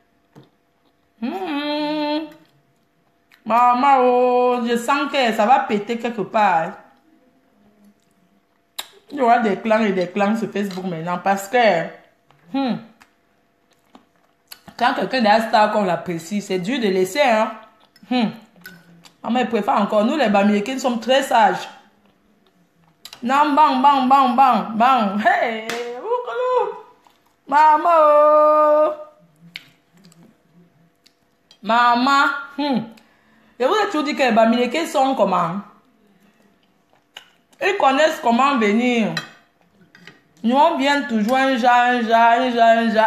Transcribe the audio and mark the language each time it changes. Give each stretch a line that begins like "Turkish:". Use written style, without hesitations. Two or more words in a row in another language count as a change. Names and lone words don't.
French: Maman, oh, je sens que ça va péter quelque part. Il y aura des clans et des clans sur Facebook maintenant parce que quand quelqu'un est star qu'on l'apprécie, c'est dur de laisser, hein. Maman, il préfère encore. Nous, les Bamilekins, sommes très sages. Non, bang, bang, bang, bang, bang. Hey, maman, oh. Maman, je vous ai toujours dit que les Bamilekins sont comment? Ils connaissent comment venir. Nous, on vient toujours un genre.